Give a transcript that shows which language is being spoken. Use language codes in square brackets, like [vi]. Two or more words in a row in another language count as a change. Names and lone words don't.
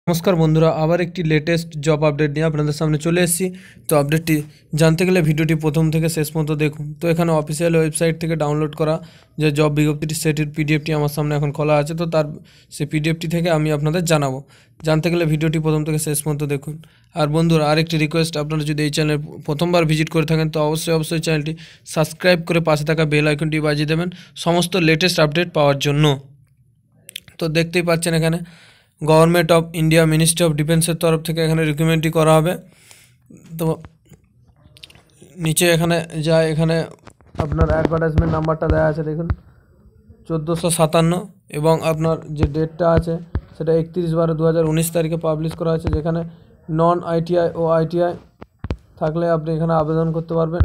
[bn] নমস্কার বন্ধুরা আবার এক [en] latest job update [bn] নিয়ে আপনাদের সামনে চলে এসেছি। তো আপডেটটি জানতে গেলে ভিডিওটি প্রথম থেকে শেষ পর্যন্ত দেখুন। তো এখানে [en] official website [bn] থেকে ডাউনলোড করা যে জব বিজ্ঞপ্তিটি সেটির পিডিএফটি আমার সামনে এখন খোলা আছে। তো তার সেই পিডিএফটি থেকে আমি আপনাদের জানাবো। জানতে গেলে ভিডিওটি প্রথম থেকে শেষ পর্যন্ত দেখুন। আর বন্ধুরা আরেকটি রিকোয়েস্ট, আপনারা যদি এই চ্যানেল প্রথমবার ভিজিট করে থাকেন তো অবশ্য চ্যানেলটি সাবস্ক্রাইব করে পাশে থাকা বেল আইকনটি বাজিয়ে দেবেন সমস্ত [en] latest update [bn] পাওয়ার জন্য। তো দেখতেই পাচ্ছেন এখানে गवर्नमेंट अफ इंडिया मिनिस्ट्री अफ डिफेंसर तरफ থেকে এখানে রিক্রুটমেন্টটি করা হবে। তো নিচে এখানে যায়, এখানে আপনার অ্যাডভার্টাইজমেন্ট নাম্বারটা দেওয়া আছে দেখুন 1457 এবং আপনার যে ডেটটা আছে সেটা 31/12/2019 তারিখে পাবলিশ করা আছে। যেখানে নন আইটিআই ও আইটিআই থাকলে আপনি এখানে আবেদন করতে পারবেন।